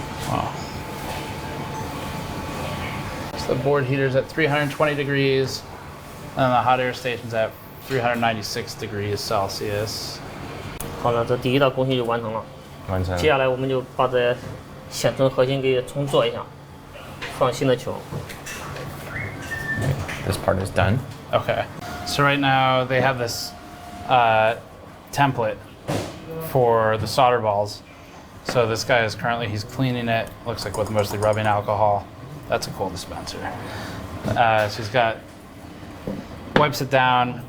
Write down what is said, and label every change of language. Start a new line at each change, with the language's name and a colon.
English: Wow. So the board heater's at 320 degrees, and the hot air station's at 396 degrees Celsius.
Chinese: 好了，这第一道工序就完成了。完成。接下来我们就把这显存核心给重做一下，放新的球。
English: This part is done. Okay. So right now they have this template for the solder balls. So this guy is he's cleaning it, looks like with mostly rubbing alcohol. That's a cool dispenser. So he's got wipes it down.